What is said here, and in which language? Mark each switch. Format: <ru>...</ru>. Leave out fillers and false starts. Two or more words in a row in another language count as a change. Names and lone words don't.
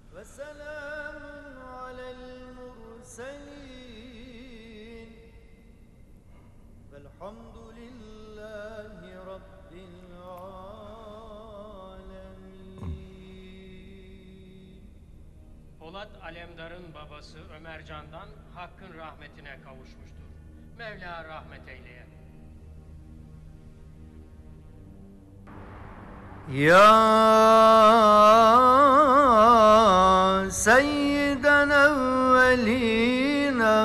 <ar>وسلام على المرسلين والحمد لله رب العالمين.</ar> <tr>Polat Alemdar'ın babası Ömercan'dan Hakk'ın rahmetine kavuşmuştur. Mevla rahmet eyleye.</tr> <ar>يا سيد الأولين</ar>